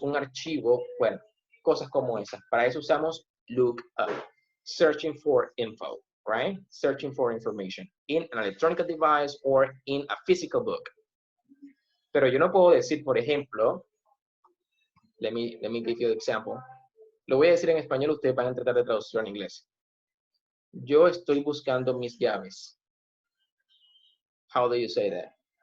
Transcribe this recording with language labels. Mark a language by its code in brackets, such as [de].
[es] Un archivo, bueno, cosas como esas. Para eso usamos [en] look up, searching for info, right? Searching for information in an electronic device or in a physical book. [es] Pero yo no puedo decir, por ejemplo, [en] let me give you an example. [es] Lo voy a decir en español, ustedes van a tratar de traducirlo en inglés. Yo estoy buscando mis llaves. [en] How do you say that?